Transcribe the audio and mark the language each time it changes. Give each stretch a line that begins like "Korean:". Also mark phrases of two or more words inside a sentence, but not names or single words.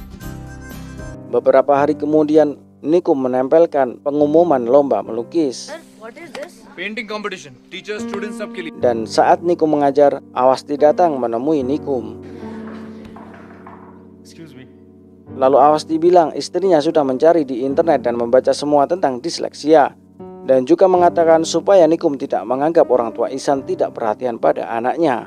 Indonesian: Beberapa hari kemudian Nikum menempelkan pengumuman lomba melukis.
English: What is this? painting competition, teachers students
Hindi: सबके लिए।
Indonesian: Dan saat Nikum mengajar, Awasti datang menemui Nikum.
English: Excuse me.
Indonesian: Lalu Awasti bilang istrinya sudah mencari di internet dan membaca semua tentang disleksia, dan juga mengatakan supaya Nikum tidak menganggap orang tua Ihsan tidak perhatian pada anaknya.